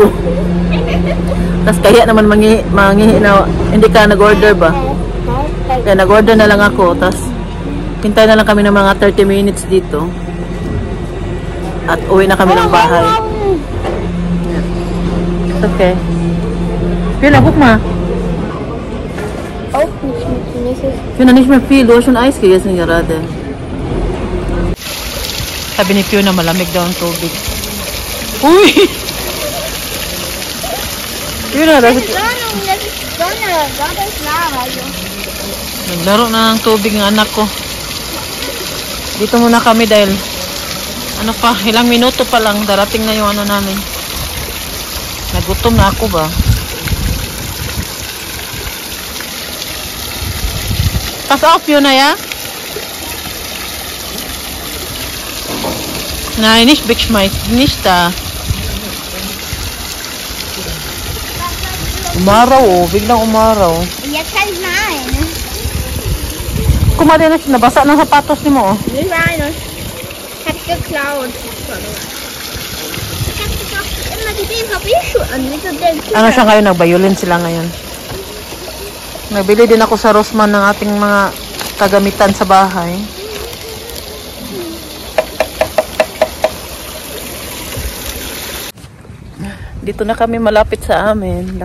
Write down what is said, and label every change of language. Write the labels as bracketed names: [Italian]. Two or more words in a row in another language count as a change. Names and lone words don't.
[Filipino] Tapos kaya naman mangihi na hindi ka nag-order ba? Kaya nag-order na lang ako. Tapos hintay na lang kami ng mga 30 minutes dito. At uwi na kami ng bahay. [English] It's okay. [Filipino] Pila, [German] guck mal. Auch nicht mit Fiona, nicht mehr viel. Du hast schon Eis gegessen gerade. [Filipino] Sabi ni Fiona, malamig daw ang tubig. Uy! Fiona, [German] das ist Sonne, das ist Lava. [Filipino] naglaro na ng tubig ng anak ko. Dito muna kami dahil ilang minuto pa lang darating na yung namin. Nagutom na ako ba? [German] Pass auf, Fiona, ja? Nein, nicht wegschmeißen. Nicht da. [Filipino] Umaraw, biglang umaraw. [German] Jetzt kann ich malen. [Filipino] Kumari na siya, nabasa ng sapatos ni mo. [German] Nicht meine. Hat geklaut. Ich hab doch immer gesehen, hab ich schon. [Filipino] Ano siya ngayon? Nag-violin sila ngayon. Nabili din ako sa Rossmann ng ating mga kagamitan sa bahay. Dito na kami malapit sa amin.